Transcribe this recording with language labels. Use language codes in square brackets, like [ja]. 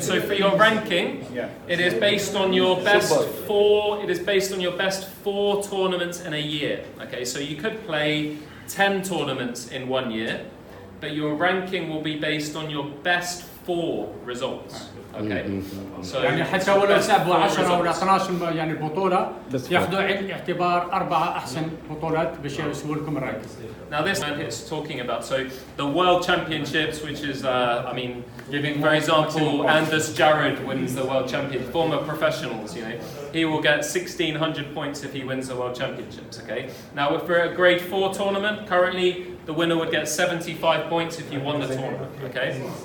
[en] So for your ranking, it is based on your best 4, it is based on your best 4 tournaments in a year. Okay, so you could play 10 tournaments in 1 year, but your ranking will be based on your best 4 results. Okay. So [ar] يعني حتى ولو لعبوا 10 ولا 12 يعني بطولة ياخذوا عين الاعتبار 4 أحسن بطولات باش يسووا لكم الرانك. [en] Now this man is talking about, so the World Championships, which is, I mean, giving for example, Anders Jarrod wins the World Championship, former professionals, you know, he will get 1,600 points if he wins the World Championships, okay? Now for a grade 4 tournament, currently the winner would get 75 points if he won the tournament, okay?